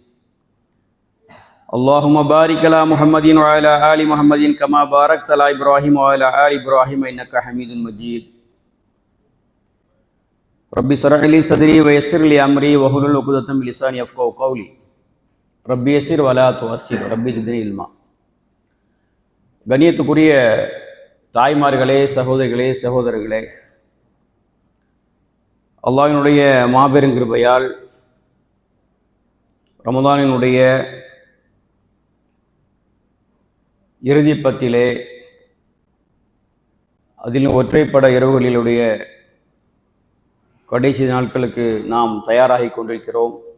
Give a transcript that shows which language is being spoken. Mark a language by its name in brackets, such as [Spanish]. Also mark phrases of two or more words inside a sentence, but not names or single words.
[Arabic] اللهم بارك على محمد وعلى آل محمد كما باركت على إبراهيم وعلى آل إبراهيم إنك حميد مجيد. ربي اشرح لي صدري ويسر لي أمري واحلل عقدة من لساني يفقهوا قولي. ربي يسر ولا تعسر ربي زدني علما. [Tamil] கண்ணியத்துக்குரிய தாய்மார்களே, சகோதரிகளே, சகோதரர்களே, அல்லாஹ்வினுடைய மாபெரும் கிருபையால் ரமதானினுடைய இறுதி பத்திலே அதில் ஒற்றைப்பட இரவுகளிலுடைய கடைசி நாட்களுக்கு நாம் தயாராகி கொண்டிருக்கிறோம்.